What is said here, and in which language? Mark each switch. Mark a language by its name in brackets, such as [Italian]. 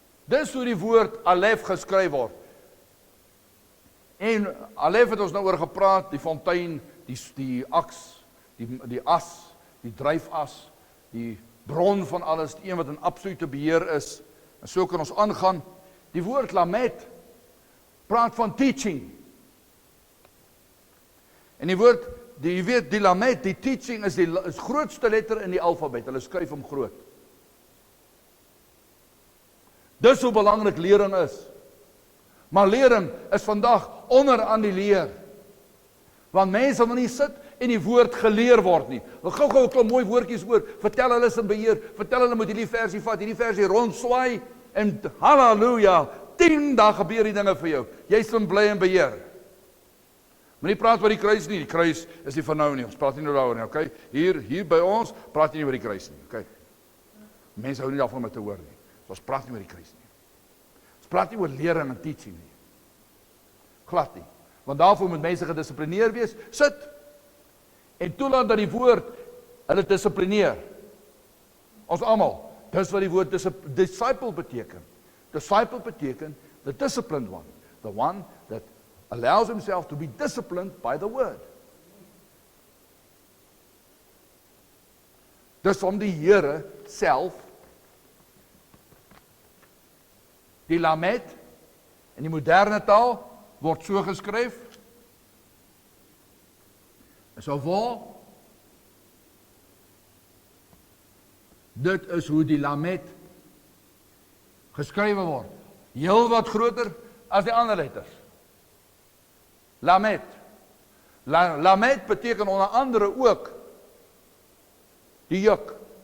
[Afrikaans] Dis hoe die woord Alef geskryf word. En Alef het ons nou oor gepraat, die fontein, die aks, die as, die dryfas, die bron van alles, die een wat in absolute beheer is, en so kan ons aangaan. Die woord Lamet praat van teaching. En die woord, jy weet, die Lamet, die teaching is die grootste letter in die alfabet, hulle skryf hom groot. Dis hoe belangrik lering is. Maar lering is vandag onder aan die leer. Want mense wil nie sit en die woord geleer word nie. Gou-gou 'n klomp mooi woordjies oor, vertel hulle is in beheer, vertel hulle moet hierdie versie vat, hierdie versie rondswaai, en halleluja, 10 dae gebeur die dinge vir jou. Jy is in bly en beheer. Moenie praat oor die kruis nie, die kruis is nie van nou nie, ons praat nie nou daaroor nie, okay? Hier by ons, praat jy nie oor die kruis nie, okay? Mense hou nie daarvan om te hoor nie, so ons praat nie oor die kruis nie. Ons praat nie oor lering en teaching nie. Glad nie, want daarvoor moet mense gedissiplineer wees, sit, en toelaat dat die woord hulle dissiplineer. Ons almal, dis wat die woord disciple beteken. [English] Disciple beteken the disciplined one, the one that allows himself to be disciplined by the word. [Afrikaans] Dis om die Here self, die Lamet, in die moderne taal, word so geskryf, is al waar, dit is hoe die Lamet geskrywe word, heel wat groter as die ander letters. Lamet. Lamet beteken onder andere ook die juk.